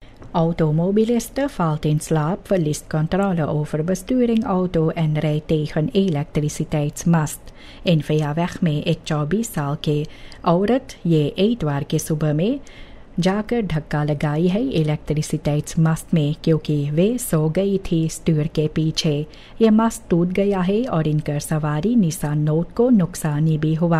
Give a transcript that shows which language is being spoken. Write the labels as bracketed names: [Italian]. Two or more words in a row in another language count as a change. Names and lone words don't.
[Dutch] Automobilisten valt in slaap, verliest controle over besturing auto en rijdt tegen elektriciteitsmast. En via weg [Caribbean Hindustani] में एक 24 साल के औरत ये एतवार के सुबह में जाकर धक्का लगाई है इलेक्ट्रिसिटेट्स मस्त में, क्योंकि वे सो गई थी स्टूर के पीछे। ये मस्त टूट गया है और इनकर सवारी निसान नोट को नुकसानी भी हुआ।